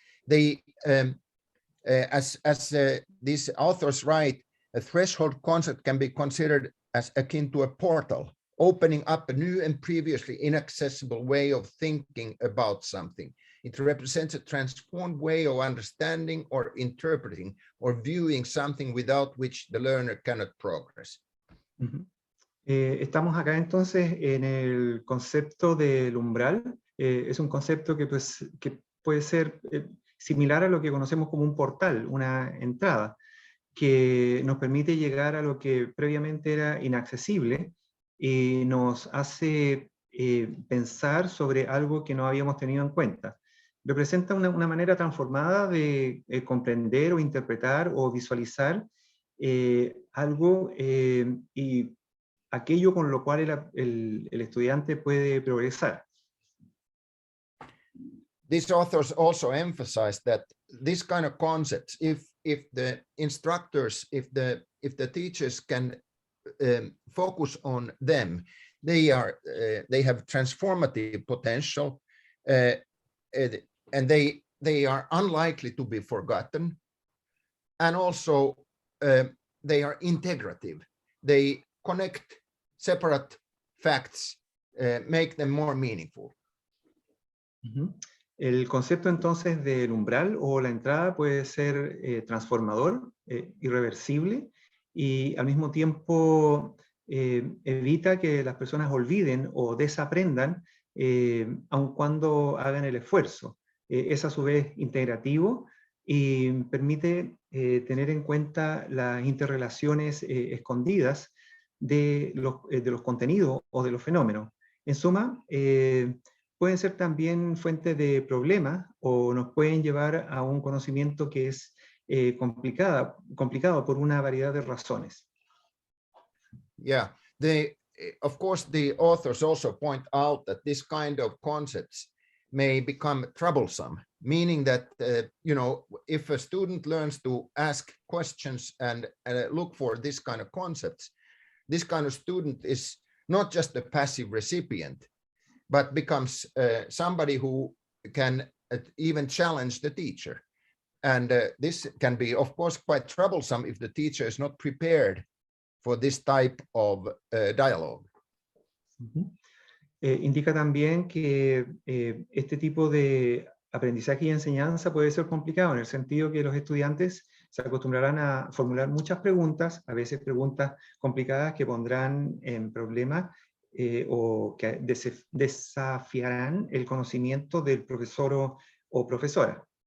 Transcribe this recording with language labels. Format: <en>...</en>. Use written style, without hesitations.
<en>They, as these authors write, a threshold concept can be considered as akin to a portal, opening up a new and previously inaccessible way of thinking about something. It represents a transformed way of understanding or interpreting or viewing something without which the learner cannot progress.</en> <es>Estamos acá entonces en el concepto del umbral. Es un concepto que puede ser similar a lo que conocemos como un portal, una entrada, que nos permite llegar a lo que previamente era inaccesible y nos hace pensar sobre algo que no habíamos tenido en cuenta. Representa una manera transformada de comprender o interpretar o visualizar algo y aquello con lo cual el estudiante puede progresar.</es> <en>These authors also emphasize that this kind of concepts, if the instructors, if the teachers can focus on them, they have transformative potential, and they are unlikely to be forgotten, and also they are integrative. They connect separate facts, make them more meaningful.</en> <es>El concepto entonces del umbral o la entrada puede ser transformador, irreversible, y al mismo tiempo evita que las personas olviden o desaprendan aun cuando hagan el esfuerzo. Es a su vez integrativo y permite tener en cuenta las interrelaciones escondidas de los contenidos o de los fenómenos. En suma, pueden ser también fuente de problemas o nos pueden llevar a un conocimiento que es complicado por una variedad de razones.</es> <en>Yeah, of course, the authors also point out that this kind of concepts may become troublesome, meaning that, you know, if a student learns to ask questions and look for this kind of concepts, this kind of student is not just a passive recipient, but becomes somebody who can even challenge the teacher. And this can be, of course, quite troublesome if the teacher is not prepared for this type of dialogue.</en> <es>Indica también que este tipo de aprendizaje y enseñanza puede ser complicado en el sentido que los estudiantes se acostumbrarán a formular muchas preguntas, a veces preguntas complicadas que pondrán en problemas o que desafiarán el conocimiento del profesor o profesora.</es>